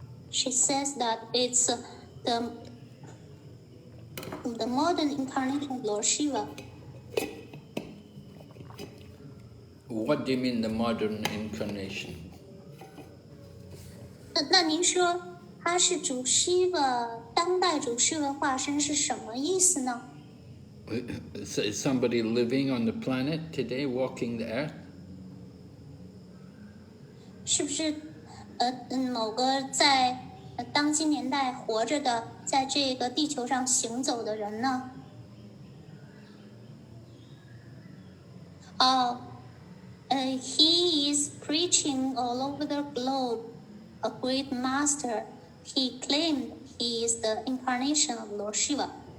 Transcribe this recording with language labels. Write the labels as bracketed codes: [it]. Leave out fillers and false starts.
[en] She says that it's the modern incarnation of Lord Shiva. What do you mean the modern incarnation? [zh] 那您说他是主 Shiva 当代主 Shiva 化身是什么意思呢？ [en] Is somebody living on the planet today, walking the earth? [zh] 是不是某个在当今年代活着的，在这个地球上行走的人呢？ [en] He is preaching all over the globe, a great master. He claimed he is the incarnation of Lord Shiva.